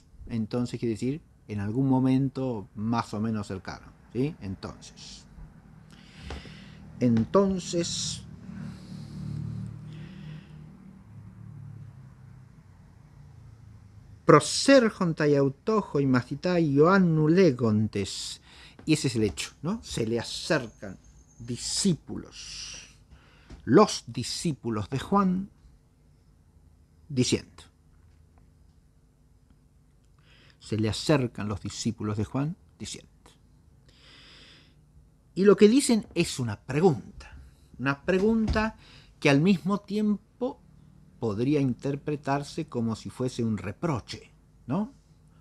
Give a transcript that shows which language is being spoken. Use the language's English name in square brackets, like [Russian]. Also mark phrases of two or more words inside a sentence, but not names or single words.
[Spanish] Entonces quiere decir en algún momento más o menos cercano, ¿sí? [Greek] Entonces, προσέρχονται αὐτῷ οἱ μαθηταὶ Ἰωάννου λέγοντες. [Spanish] Y ese es el hecho, ¿no? Se le acercan discípulos, los discípulos de Juan, diciendo. Se le acercan los discípulos de Juan diciendo. Y lo que dicen es una pregunta que al mismo tiempo podría interpretarse como si fuese un reproche, ¿no?